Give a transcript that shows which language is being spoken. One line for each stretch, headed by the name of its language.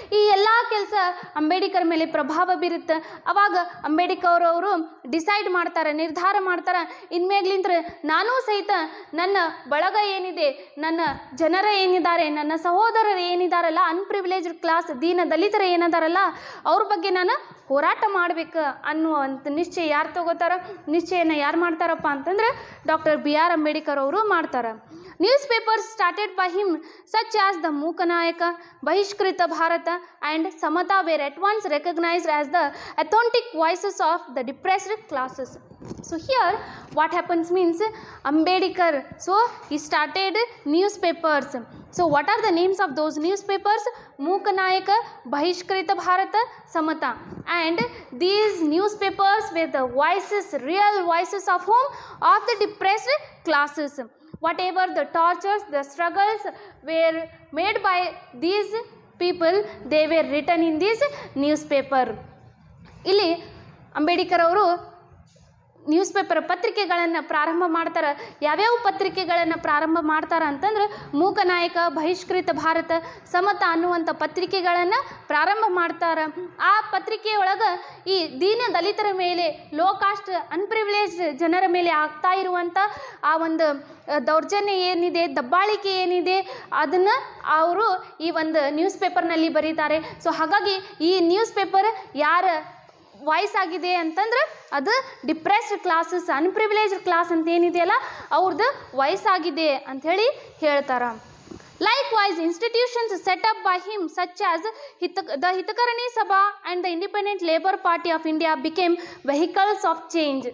Kannada: ಈ ಎಲ್ಲ ಕೆಲಸ ಅಂಬೇಡ್ಕರ್ ಮೇಲೆ ಪ್ರಭಾವ ಬೀರುತ್ತೆ. ಅವಾಗ ಅಂಬೇಡ್ಕರ್ ಅವರು ಡಿಸೈಡ್ ಮಾಡ್ತಾರೆ, ನಿರ್ಧಾರ ಮಾಡ್ತಾರೆ, ಇನ್ಮೇಲಿಂದ ನಾನೂ ಸಹಿತ ನನ್ನ ಬಳಗ ಏನಿದೆ, ನನ್ನ ಜನರ ಏನಿದ್ದಾರೆ, ನನ್ನ ಸಹೋದರರು ಏನಿದಾರಲ್ಲ, ಅನ್ಪ್ರಿವಿಲೇಜ್ಡ್ ಕ್ಲಾಸ್, ದೀನ ದಲಿತರ ಏನದಾರಲ್ಲ, ಅವ್ರ ಬಗ್ಗೆ ನಾನು ಹೋರಾಟ ಮಾಡಬೇಕು ಅನ್ನುವಂಥ ನಿಶ್ಚಯ ಯಾರು ತಗೋತಾರ, ನಿಶ್ಚಯನ ಯಾರು ಮಾಡ್ತಾರಪ್ಪ ಅಂತಂದ್ರೆ ಡಾಕ್ಟರ್ B.R. ಅಂಬೇಡ್ಕರ್ ಅವರು ಮಾಡ್ತಾರೆ.
English: Newspapers started by him such as the Mookanayaka, Bahishkrita Bharata and Samata were at once recognized as the authentic voices of the depressed classes. So here what happens means, Ambedkar, so he started newspapers. So what are the names of those newspapers? Mookanayaka, Bahishkrita Bharata, Samata. And these newspapers were the voices, real voices of whom? Of the depressed classes. Whatever the tortures, the struggles were made by these people, they were written in this newspaper.
Kannada: ಇಲ್ಲಿ ಅಂಬೇಡ್ಕರ್ ಅವರು news paper ಪತ್ರಿಕೆಗಳನ್ನು ಪ್ರಾರಂಭ ಮಾಡ್ತಾರೆ. ಯಾವ್ಯಾವ ಪತ್ರಿಕೆಗಳನ್ನು ಪ್ರಾರಂಭ ಮಾಡ್ತಾರೆ ಅಂತಂದ್ರೆ ಮೂಕನಾಯಕ, ಬಹಿಷ್ಕೃತ ಭಾರತ, ಸಮತ ಅನ್ನುವಂಥ ಪತ್ರಿಕೆಗಳನ್ನು ಪ್ರಾರಂಭ ಮಾಡ್ತಾರೆ. ಆ ಪತ್ರಿಕೆಯೊಳಗೆ ಈ ದೀನ ದಲಿತರ ಮೇಲೆ, ಲೋ ಕಾಸ್ಟ್ ಅನ್ಪ್ರಿವಿಲೇಜ್ ಜನರ ಮೇಲೆ ಆಗ್ತಾ ಇರುವಂಥ ಆ ಒಂದು ದೌರ್ಜನ್ಯ ಏನಿದೆ, ದಬ್ಬಾಳಿಕೆ ಏನಿದೆ, ಅದನ್ನು ಅವರು ಈ ಒಂದು ನ್ಯೂಸ್ ಪೇಪರ್ನಲ್ಲಿ ಬರೀತಾರೆ. ಸೊ ಹಾಗಾಗಿ ಈ ನ್ಯೂಸ್ ಪೇಪರ್ ಯಾರ ವಾಯ್ಸ್ ಆಗಿದೆ ಅಂತಂದ್ರೆ ಅದು ಡಿಪ್ರೆಸ್ಡ್ ಕ್ಲಾಸಸ್, ಅನ್ಪ್ರಿವಿಲೇಜ್ಡ್ ಕ್ಲಾಸ್ ಅಂತ ಏನಿದೆಯಲ್ಲ ಅವ್ರದ್ದು ವಾಯ್ಸ್ ಆಗಿದೆ ಅಂಥೇಳಿ ಹೇಳ್ತಾರೆ.
English: Likewise, institutions set up by him such as the Hitakarani Sabha and the Independent Labour Party of India became vehicles of change.